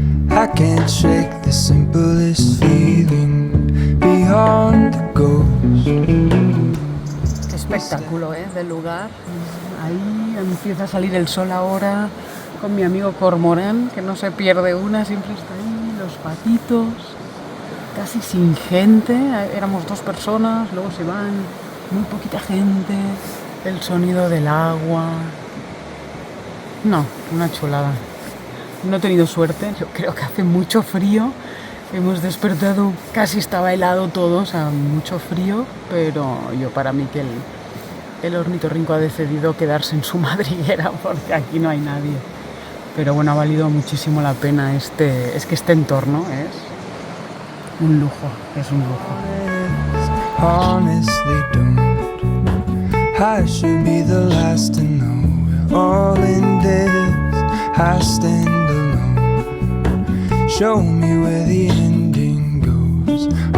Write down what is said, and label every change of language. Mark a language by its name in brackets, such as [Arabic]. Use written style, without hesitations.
[English] I can't shake the simplest feeling beyond the ghost. [Spanish] Qué espectáculo, del lugar. Ahí empieza a salir el sol ahora con mi amigo cormorán, que no se pierde una, siempre está ahí, los patitos, casi sin gente, éramos 2 personas, luego se van, muy poquita gente, el sonido del agua. No, una chulada. No he tenido suerte, yo creo que hace mucho frío. Hemos despertado, casi estaba helado todo, o sea, mucho frío, pero yo para mí que el ornitorrinco ha decidido quedarse en su madriguera porque aquí no hay nadie. Pero bueno, ha valido muchísimo la pena es que este entorno es un lujo, es un lujo. [English] Honestly, don't. I should be the last to know. We're all in this. I stand alone. Show me where the ending goes.